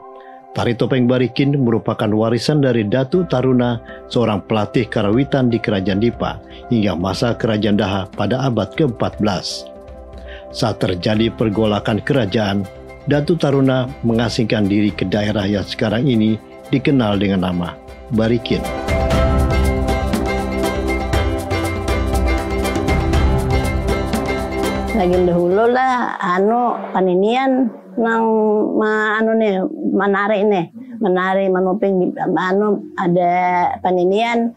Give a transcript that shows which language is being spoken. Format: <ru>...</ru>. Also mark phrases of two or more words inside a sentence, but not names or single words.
<id>Tari topeng Barikin merupakan warisan dari Datu Taruna, seorang pelatih karawitan di Kerajaan Dipa, hingga masa Kerajaan Daha pada abad ke-14. Saat terjadi pergolakan kerajaan, Datu Taruna mengasingkan diri ke daerah yang sekarang ini dikenal dengan nama Barikin.</id> <bjn>Lagi dahulu lah paninian nang menari manuping ada paninian.</bjn>